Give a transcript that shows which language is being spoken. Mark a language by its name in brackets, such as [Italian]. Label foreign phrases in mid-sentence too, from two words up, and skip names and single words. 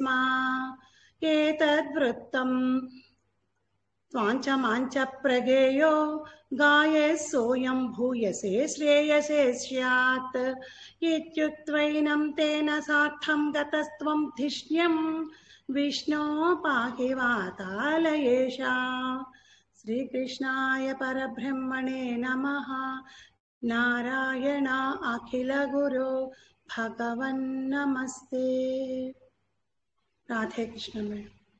[Sanskrit] एतद्वृत्तं त्वाञ्चमाञ्च प्रगेयो गाये सोऽयं भूयसे श्रेयसे स्यात्. इत्युक्त्वैनं तेन सार्थं गतस्त्वं धिष्ण्यं విష్ణో పాహి వాతాలయేషా. శ్రీకృష్ణాయ పరబ్రహ్మణే నమః. నారాయణ అఖిల గురో భగవన్ నమస్తే. [Telugu] రాధే కృష్ణ మేడం.